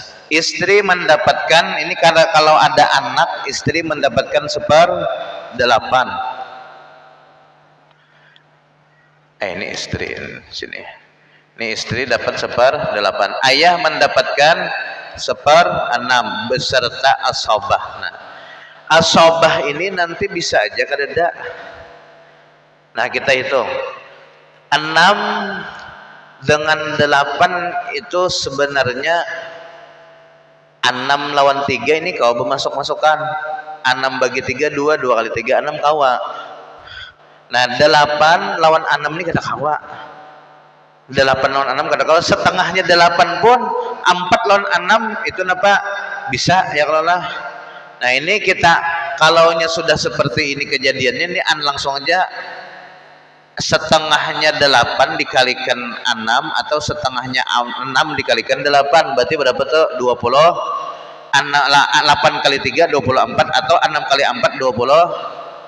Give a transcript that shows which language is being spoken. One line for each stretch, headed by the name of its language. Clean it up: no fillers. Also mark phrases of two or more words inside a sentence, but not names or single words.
Indonesian: Istri mendapatkan ini, karena kalau ada anak, istri mendapatkan 1/8. Ini istri sini. Ini istri dapat 1/8. Ayah mendapatkan 1/6 beserta asobah. Nah, Asobah ini nanti bisa aja kadada.
Banjar: Nah kita hitung 6 dengan 8 itu sebenarnya 6 lawan 3 ini kau bermasuk-masukan. 6 bagi 3 2, 2 kali 3 6 kawa. Nah 8 lawan 6 ini kata kawa. 8 lawan 6 kata kawa, setengahnya 8 pun 4 lawan 6 itu napa bisa ya kalau lah.
Indonesian: Nah ini kita kalaunya sudah seperti ini kejadiannya ini langsung aja setengahnya 8 dikalikan 6 atau setengahnya 6 dikalikan 8 berarti berapa tuh 20. 8 kali 3 24 atau 6 kali 4 24.